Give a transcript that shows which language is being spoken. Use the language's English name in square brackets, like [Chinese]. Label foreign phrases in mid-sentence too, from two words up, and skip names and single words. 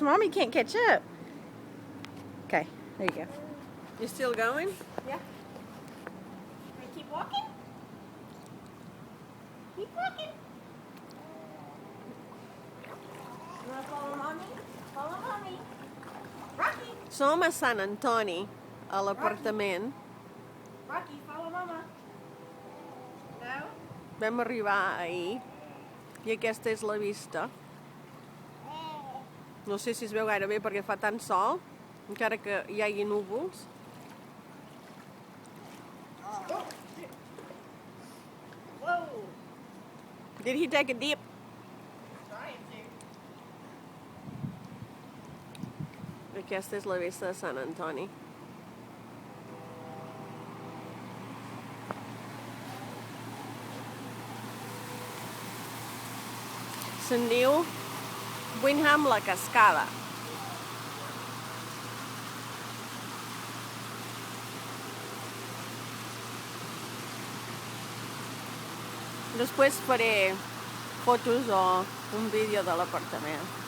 [English] Mommy can't catch up. Okay, there you go. You still going? Yeah. Keep walking. Keep walking. You want to follow Mommy? Follow Mommy. Rocky. [Catalan] Som a Sant Antoni, a l'apartament. [English] Rocky, follow Mama. No? [Catalan] Vam arribar ahir i aquesta és la vista. No sé si es veu gaire bé perquè fa tant sol, encara que hi hagi núvols. [English] Whoa. Did he take a dip? Trying to. [Catalan] Aquesta és la vista de Sant Antoni. Se'n diu Wyndham la Cascada. Després faré fotos o un vídeo de l'apartament.